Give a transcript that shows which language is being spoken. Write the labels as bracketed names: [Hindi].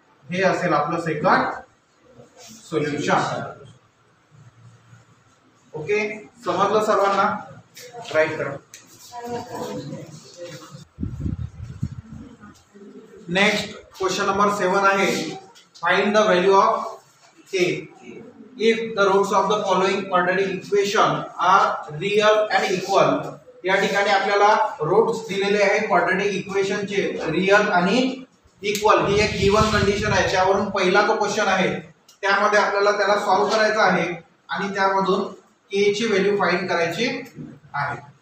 [Marathi] हे असेल आपलं सेकंड सोल्युशन. ओके, समजलं सर्वांना? राईट करा. नेक्स्ट क्वेश्चन नंबर 7 आहे. [English] Find the value of k if the roots of the following quadratic equation are real and equal. [Marathi] या ठिकाणी आपल्याला रूट्स दिलेले आहे क्वाड्रॅटिक इक्वेशन चे रियल आणि इक्वल. ही एक गिवन कंडिशन आहे. त्यावरून पहिला तो क्वेश्चन आहे. त्यामध्ये आपल्याला त्याला सॉल्व करायचा आहे आणि त्यामधून k ची व्हॅल्यू फाइंड करायची आहे.